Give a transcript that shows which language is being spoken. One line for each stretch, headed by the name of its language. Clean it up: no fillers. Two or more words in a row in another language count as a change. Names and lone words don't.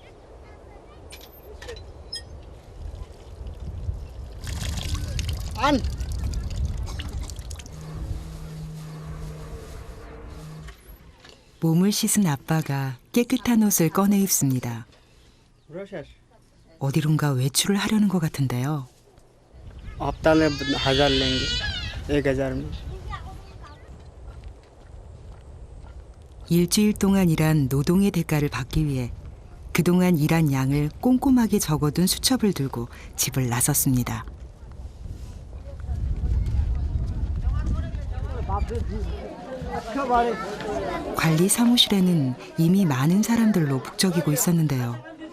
Korean: 몸을 씻은 아빠가 깨끗한 옷을 꺼내 입습니다. 어디론가 외출을 하려는 것 같은데요.
Hindi: हफ्ता में 1000 लेंगे, 1000 में।
Korean: 일주일 동안 일한 노동의 대가를 받기 위해 그동안 일한 양을 꼼꼼하게 적어둔 수첩을 들고 집을 나섰습니다. 관리 사무실에는 이미 많은 사람들로 북적이고 있었는데요.